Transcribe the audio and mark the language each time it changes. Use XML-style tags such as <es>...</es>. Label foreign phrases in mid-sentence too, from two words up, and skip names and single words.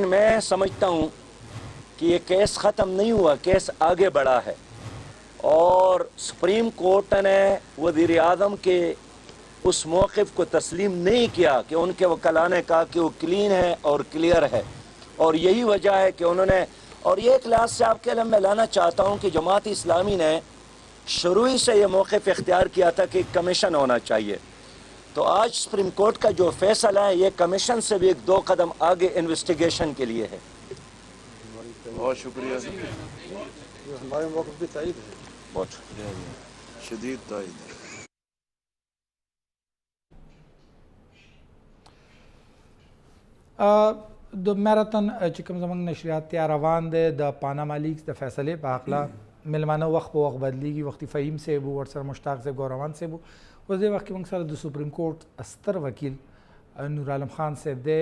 <ur>میں سمجھتا ہوں کہ یہ کیس ختم نہیں ہوا، کیس آگے بڑھا ہے اور سپریم کورٹ نے وزیر اعظم کے اس موقف کو تسلیم نہیں کیا کہ ان کے وکلا نے کہا کہ وہ کلین ہے اور کلیئر ہے، اور یہی وجہ ہے کہ انہوں نے، اور یہ ایک لحاظ سے آپ کے لیے میں لانا چاہتا ہوں کہ جماعت اسلامی نے شروع ہی سے یہ موقف اختیار کیا تھا کہ کمیشن ہونا چاہیے. تو آج سپریم کورٹ کا جو فیصلہ ہے یہ کمیشن سے بھی ایک 2 قدم آگے انویسٹیگیشن کے لیے ہے. بہت شکریہ, ہمارے موقف بھی تائید ہے, बहुत شدید تائید ہے.</ur> <ps>د میراتن چې کوم زموږ نشریات تیار روان دی د پاناما لیکس د فیصلې په هکله مېلمانه وخت په وخت بدلیږي، وختي فهیم صاحب و، ورسره مشتاق صاحب، ګوروان صاحب و، اوس دې وخت کې موږ سره د سپریم کورټ ستر وکیل نور عالم خان صاحب دی.</ps>